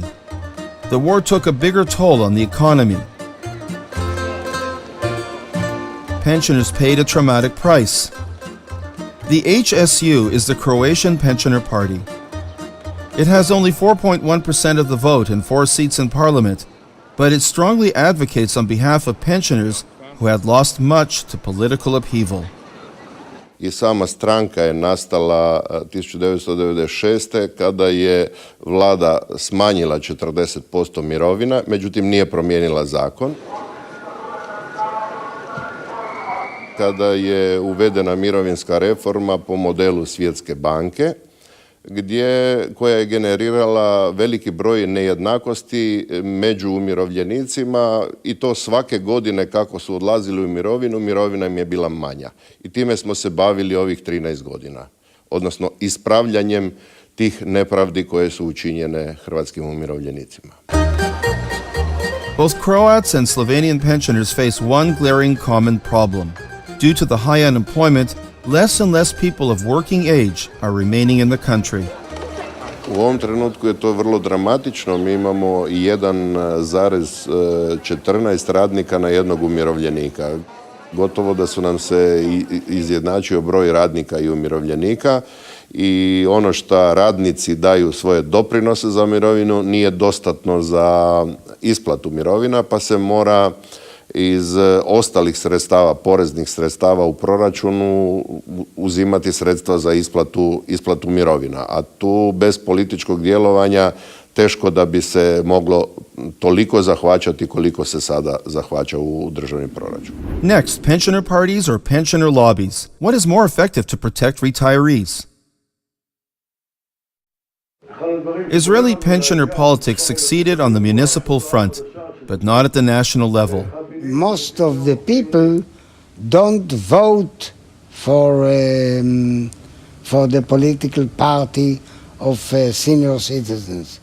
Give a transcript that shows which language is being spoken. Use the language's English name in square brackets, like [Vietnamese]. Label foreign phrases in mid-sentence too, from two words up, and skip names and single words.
[English] The war took a bigger toll on the economy. Pensioners paid a traumatic price. The HSU is the Croatian Pensioner Party. It has only 4.1% of the vote and 4 seats in parliament, but it strongly advocates on behalf of pensioners who had lost much to political upheaval. [Croatian] I sama stranka je nastala 1996. kada je vlada smanjila 40% mirovina, međutim nije promijenila zakon. Kada je uvedena mirovinska reforma po modelu Svjetske banke, koja je generirala veliki broj nejednakosti među umirovljenicima i to svake godine kako su odlazili u mirovinu, mirovina im je bila manja. I time smo se bavili ovih 13 godina, odnosno ispravljanjem tih nepravdi koje su učinjene hrvatskim umirovljenicima. [English] Both Croats and Slovenian pensioners face one glaring common problem. Due to the high unemployment, less and less people of working age are remaining in the country. [Croatian] U ovom trenutku je to vrlo dramatično. Mi imamo 1,14 radnika na jednog umirovljenika. Gotovo da su nam se izjednačio broj radnika i umirovljenika i ono što radnici daju svoje doprinose za mirovinu nije dostatno za isplatu mirovina, pa se mora iz ostalih sredstava, poreznih sredstava u proračunu uzimati sredstva za isplatu mirovina. A tu bez političkog djelovanja teško da bi se moglo toliko zahvaćati koliko se sada zahvaća u državni proračun. [English] Next, pensioner parties or pensioner lobbies. What is more effective to protect retirees? Israeli pensioner politics succeeded on the municipal front, but not at the national level. Most of the people don't vote for the political party of senior citizens.